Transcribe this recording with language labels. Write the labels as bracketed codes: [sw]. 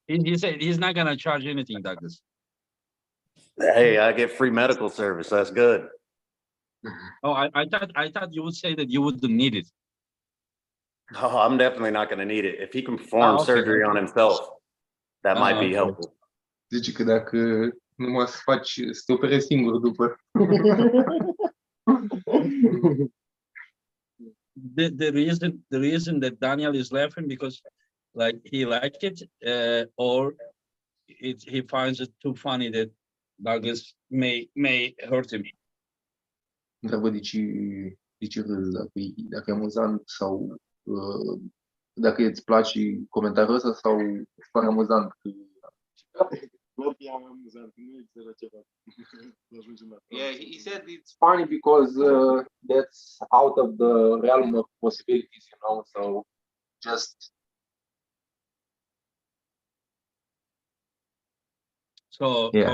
[en] He said he's not gonna charge anything, Douglas. Hey, I get free medical service. That's good. Oh, I thought you would say that you wouldn't need it. Oh, I'm definitely not going to need it. If he can perform Okay, surgery on himself, that might be okay. helpful. [ro] Zice că dacă numai să faci, să te operezi singur după. [en] The reason that Daniel is laughing because like he liked it, or he finds it too funny that Douglas may hurt him. [ro] Întreabă de ce râzi, dacă e amuzant sau dacă îți place comentariul ăsta sau îți pare amuzant. [en] Yeah, he said it's funny because that's out of the realm of possibilities, you know, so just So Yeah.